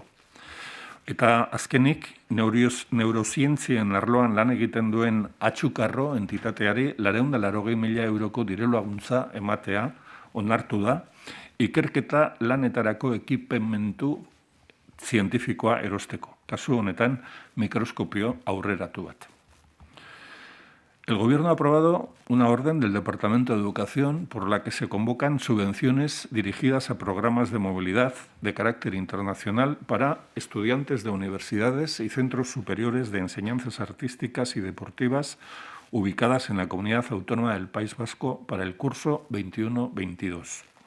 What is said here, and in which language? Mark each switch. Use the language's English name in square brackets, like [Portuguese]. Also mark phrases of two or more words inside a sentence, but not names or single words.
[Basque] Eta azkenik, neurozientzien arloan lan egiten duen Atxukarro entitateari 280.000 euroko diru laguntza ematea onartu da, ikerketa lanetarako ekipementu zientifikoa erosteko. Kasu honetan, mikroskopio aurreratu bat. [Spanish] El Gobierno ha aprobado una orden del Departamento de Educación por la que se convocan subvenciones dirigidas a programas de movilidad de carácter internacional para estudiantes de universidades y centros superiores de enseñanzas artísticas y deportivas ubicadas en la Comunidad Autónoma del País Vasco para el curso 21-22.